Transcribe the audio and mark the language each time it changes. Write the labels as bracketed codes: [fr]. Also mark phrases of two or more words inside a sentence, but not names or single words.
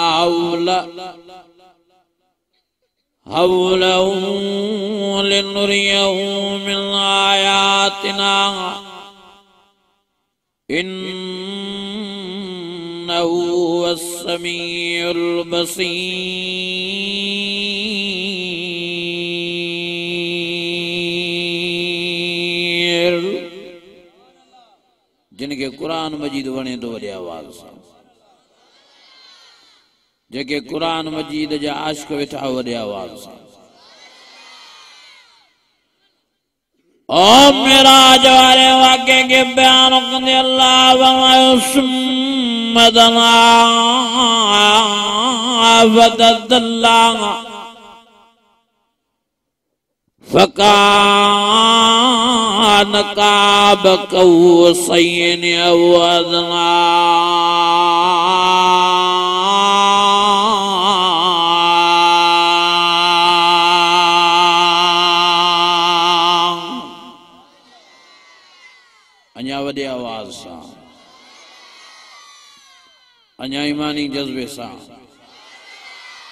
[ar] حوله لنريه من آياتنا إنه السميع البصير. [sd] जिनके कुरान मजीद वणे तो वॾे आवाज़ सां, जेके कुरान मजीद जा आशिक़ वेठा वॾे आवाज़ सां ओ मेराज वारे वाक़े के बयान कंदे अल्लाह सुम्मदना वददल्लाह [ar] فكان قاب قوسين أو أدنى. [sd] अञा वॾे आवाज़ सां, अञा ईमानी जज्बे सां